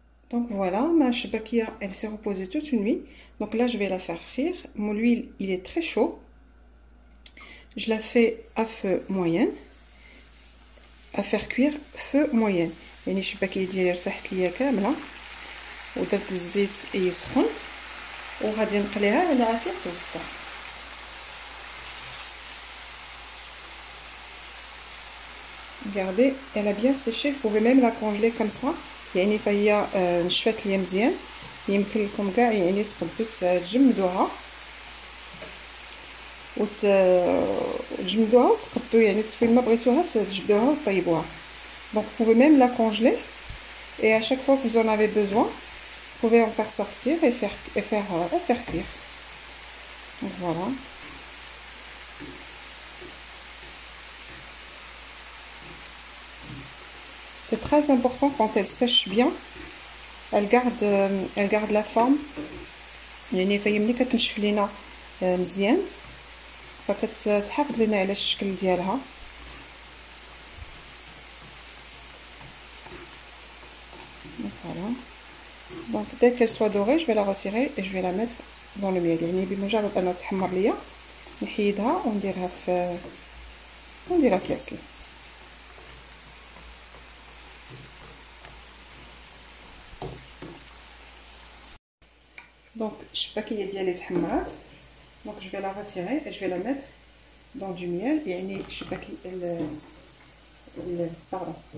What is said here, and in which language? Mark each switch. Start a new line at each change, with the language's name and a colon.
French: Donc voilà, ma شباكيه elle s'est reposée toute une nuit. Donc là je vais la faire frire. Mon huile il est très chaud. Je la fais à feu moyen, à faire cuire feu moyen.
Arabic: يعني الشباكيه ديالي رسحت ليا كامله ودرت الزيت يسخن وغادي نقليها على عافيه متوسطه.
French: Regardez, elle a bien séché. Vous pouvez même la congeler comme ça.
Arabic: يعني فهي نشفات ليا مزيان. يمكن لكم كاع يعني تقدروا تجمدوها وتجمدوها وتقدوا يعني فين ما بغيتوها تجبدوها وطيبوها.
French: Donc vous pouvez même la congeler et à chaque fois que vous en avez besoin, vous pouvez en faire sortir et faire cuire. Donc voilà. C'est très important quand elle sèche bien, elle garde la forme.
Arabic: يعني فهي ملي كتنشف لينا مزيان فكتحافظ لنا على الشكل ديالها.
French: Voilà. Donc dès qu'elle soit dorée, je vais la retirer et je vais la mettre dans le miel.
Arabic: يعني بمجرد انها تحمر ليا نحيدها ونديرها في العسل. Donc الشباكيه ديالي تحمرات.
French: Donc je vais la retirer et je vais la mettre dans du miel.
Arabic: يعني الشباكيه pardon.